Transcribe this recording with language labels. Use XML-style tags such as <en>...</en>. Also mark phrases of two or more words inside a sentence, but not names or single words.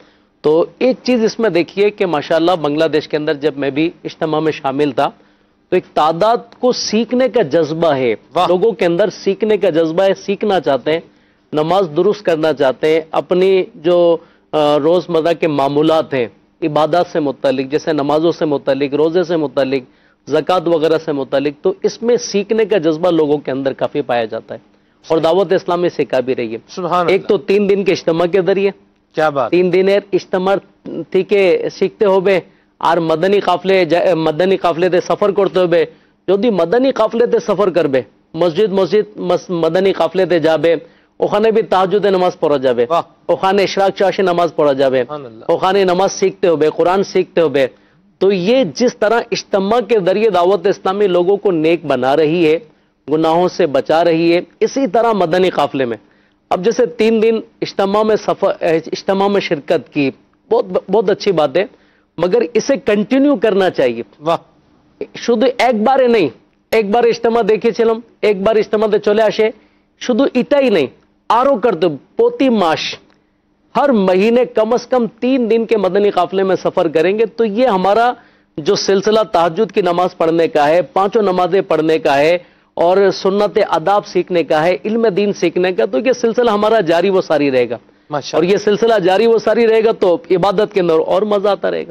<ur>تو ایک چیز اس میں دیکھیے کہ ماشاءاللہ بنگلہ دیش کے اندر جب میں بھی اجتماع میں شامل تھا تو ایک تعداد کو سیکھنے کا جذبہ ہے، لوگوں کے اندر سیکھنے کا جذبہ ہے، سیکھنا چاہتے ہیں، نماز درست کرنا چاہتے ہیں، اپنی جو روزمرہ کے معمولات ہیں عبادات سے متعلق، جیسے نمازوں سے متعلق، روزے سے متعلق، زکوٰۃ وغیرہ سے متعلق، تو اس میں سیکھنے کا جذبہ لوگوں کے اندر کافی پایا جاتا ہے، اور دعوت اسلامی سکھا بھی رہی ہے۔ سبحان ایک تو 3 دن کے اجتماع کے ذریعے، کیا بات،</ur> <bn>3 دنের اجتماع থেকে শিখতে হবে, আর মদনী কাফলেতে সফর করতে হবে। যদি মদনী কাফলেতে সফর করবে, মসজিদ মদনী কাফলেতে যাবে, ওখানে भी তাহাজ্জুদের নামাজ পড়া যাবে, ওখানে ইশরাক চাশে নামাজ পড়া যাবে, ওখানে নামাজ শিখতে হবে, কোরআন শিখতে হবে।</bn> <ur>تو یہ جس طرح اجتماع کے ذریعے دعوت اسلامی لوگوں کو نیک بنا رہی ہے، گناہوں سے بچا رہی ہے، اسی طرح مدنی قافلے میں اب جیسے 3 دن اجتماع میں شرکت کی، بہت اچھی بات ہے، مگر اسے کنٹینیو کرنا چاہیے۔</ur> <bn>শুধু একবারে নেই, একবার ইজতেমা দেখেছিলাম, একবার ইজতেমাতে চলে আসে, শুধু এটাই নেই, আরো করতে প্রতি মাস</bn> <ur>ہر مہینے کم از کم 3 دن کے مدنی قافلے میں سفر کریں گے تو یہ ہمارا جو سلسلہ تہجد کی نماز پڑھنے کا ہے، 5 نمازیں پڑھنے کا ہے، اور سنت آداب سیکھنے کا ہے، علم دین سیکھنے کا، تو یہ سلسلہ ہمارا جاری و ساری رہے گا، اور یہ سلسلہ جاری و ساری رہے گا تو عبادت کے اندر اور مزہ آتا رہے گا۔</ur>